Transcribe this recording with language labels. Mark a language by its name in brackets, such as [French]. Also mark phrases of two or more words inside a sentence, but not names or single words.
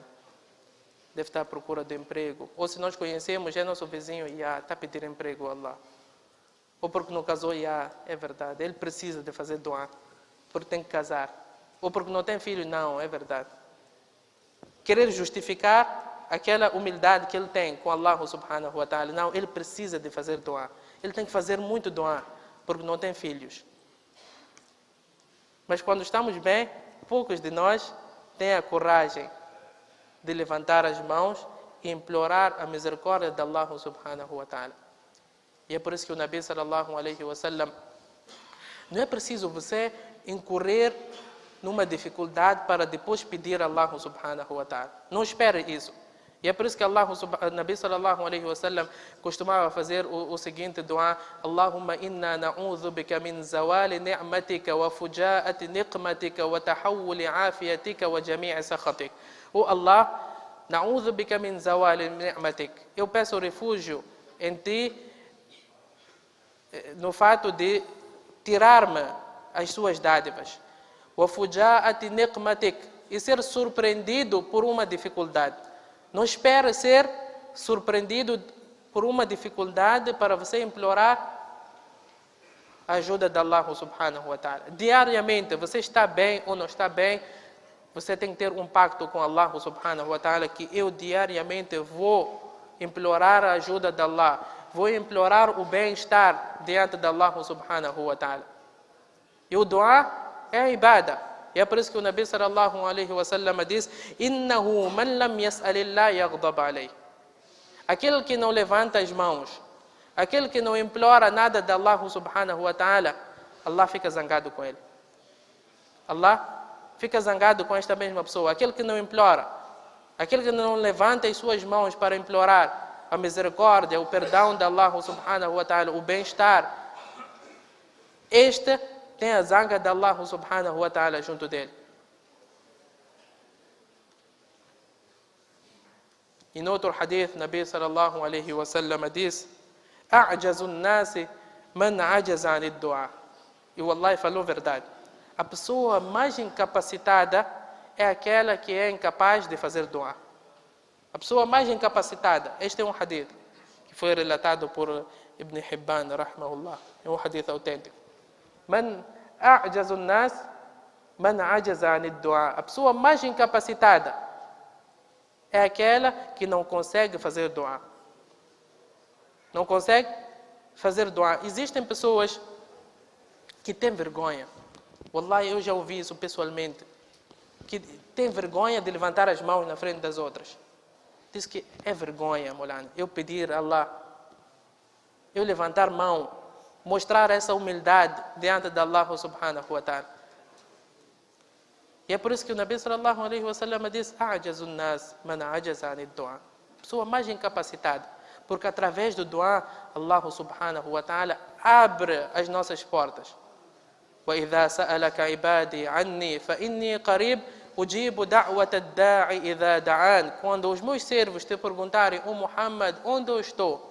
[Portuguese] Deve estar à procura de emprego. Ou se nós conhecemos, é nosso vizinho, está a pedir emprego a Allah. Ou porque não casou, é verdade. Ele precisa de fazer dua, porque tem que casar. Ou porque não tem filho, não, é verdade. Querer justificar aquela humildade que ele tem com [Arabic] الله سبحانه وتعالى. [Portuguese] Não, ele precisa de fazer dua. Ele tem que fazer muito dua, porque não tem filhos. Mas quando estamos bem, poucos de nós têm a coragem de levantar as mãos e implorar a misericórdia de [Arabic] الله سبحانه وتعالى. [Portuguese] E é por isso que o Nabi [Arabic] صلى الله عليه وسلم, [Portuguese] não é preciso você incorrer numa dificuldade para depois pedir a [Arabic] الله سبحانه وتعالى. [Portuguese] Não espere isso. E é por isso que Nabi [Arabic] صلى الله عليه وسلم [Portuguese] costumava fazer o seguinte dua: [Arabic] اللهم إنا نعوذ بك من زوال نعمتك وفجاءة نقمتك وتحول عافيتك وجميع سخطك. Oh Allah, نعوذ بك من زوال نعمتك. [Portuguese] Eu peço refúgio em ti no fato de tirar-me as suas dádivas. [Arabic] وفجاءة نقمتك. [Portuguese] E ser surpreendido por uma dificuldade. Não espere ser surpreendido por uma dificuldade para você implorar a ajuda de [Arabic] الله سبحانه وتعالى. [Portuguese] Diariamente, você está bem ou não está bem, você tem que ter um pacto com [Arabic] الله سبحانه وتعالى, [Portuguese] que eu diariamente vou implorar a ajuda de Allah, vou implorar o bem-estar diante de [Arabic] الله سبحانه وتعالى. [Portuguese] E o dua é a ibada. E é por isso que o Nabi [Arabic] صلى الله عليه وسلم [Portuguese] diz: [Arabic] إنه من لم يسأل الله يغضب عليه. [Portuguese] Aquele que não levanta as mãos, aquele que não implora nada de [Arabic] الله سبحانه وتعالى, [Portuguese] Allah fica zangado com ele. Allah fica zangado com esta mesma pessoa. Aquele que não implora, aquele que não levanta as suas mãos para implorar a misericórdia, o perdão de [Arabic] الله سبحانه وتعالى, [Portuguese] o bem-estar, este tem a zanga de [Arabic] الله سبحانه وتعالى [Portuguese] junto dele. E no outro hadith, Nabi [Arabic] صلى الله عليه وسلم [Portuguese] diz: [Arabic] أعجز الناس من عجز عن الدعاء. [Portuguese] E o Allah falou verdade. A pessoa mais incapacitada é aquela que é incapaz de fazer dua. A pessoa mais incapacitada. Este é um hadith que foi relatado por Ibn Hibban, rahimahullah. É um hadith autêntico. [Arabic] من أعجز الناس من عجز عن الدعاء. [Portuguese] A pessoa mais incapacitada é aquela que não consegue fazer dua. Não consegue fazer dua. Existem pessoas que têm vergonha. Wallahi, eu já ouvi isso pessoalmente. que tem vergonha de levantar as mãos na frente das outras. Diz que é vergonha, Molana, eu pedir a Allah, eu levantar mão, mostrar essa humildade diante de [Arabic] الله سبحانه وتعالى. [Portuguese] E é por isso que o Nabi [Arabic] صلى الله عليه وسلم [Portuguese] diz: [Arabic] "أعجز الناس من عجز عن الدعاء." [Portuguese] Pessoa mais incapacitada, porque através do du'a, [Arabic] الله سبحانه وتعالى [Portuguese] abre as nossas portas. [Arabic] وَإِذَا سَأَلَكَ عِبَادِي عَنِّي فَإِنِّي قَرِيبٌ أُجِيبُ دَعْوَةَ الدَّاعِ إِذَا دَعَانِ. [Portuguese] Quando os meus servos te perguntarem: "Ó Muhammad, onde eu estou?"